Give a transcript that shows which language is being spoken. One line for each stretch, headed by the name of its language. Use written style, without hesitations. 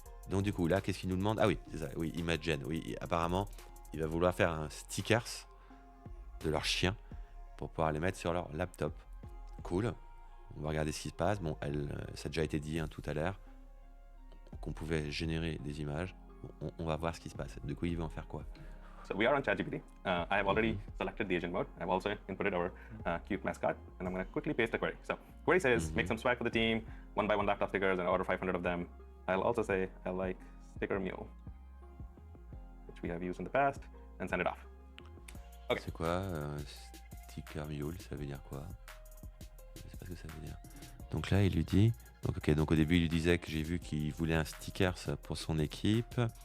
French: Donc du coup, là, qu'est-ce qu'il nous demande? Ah oui, c'est ça, oui, Imagen, oui, apparemment, il va vouloir faire un stickers de leur chien pour pouvoir les mettre sur leur laptop. Cool, on va regarder ce qui se passe. Bon, ça a déjà été dit tout à l'heure, qu'on pouvait générer des images. On va voir ce qui se passe. Du coup, il veut en faire quoi?
English: So we are on ChatGPT. I have already selected the agent mode. I've also inputted our cute mascot, and I'm going to quickly paste the query. So query says, make some swag for the team, 1x1 laptop stickers, and order 500 of them. I'll also say, I like sticker mule, which we have used in the past, and send it off. Okay.
French: C'est quoi sticker mule, ça veut dire quoi? Je sais pas ce que ça veut dire. Donc là, il lui dit... Donc au début, il lui disait que j'ai vu qu'il voulait un sticker pour son équipe.